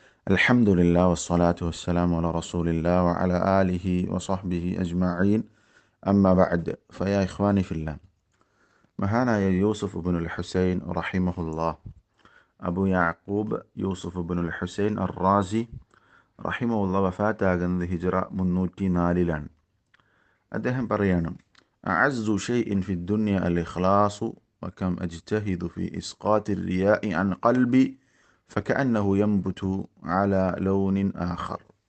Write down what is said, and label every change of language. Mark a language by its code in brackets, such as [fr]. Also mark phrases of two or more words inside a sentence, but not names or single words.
[ar] الحمد لله والصلاة والسلام على رسول الله وعلى آله وصحبه أجمعين أما بعد فيا إخواني في الله [ml] മഹാനായ യൂസുഫ് ഇബ്നുൽ ഹുസൈൻ റഹിമഹുല്ലാഹ് അബു യാക്കൂബ് യൂസുഫ് ഇബ്നുൽ ഹുസൈൻ അർ-റാസി റഹിമഹുല്ലാഹ് വഫാത്താകുന്നത് ഹിജ്റ 304 അദ്ദേഹം പറയാണ് [ar] أعز شيء في الدنيا الإخلاص وكم أجتهد في إسقاط الرياء عن قلبي فكأنه ينبت على لون آخر.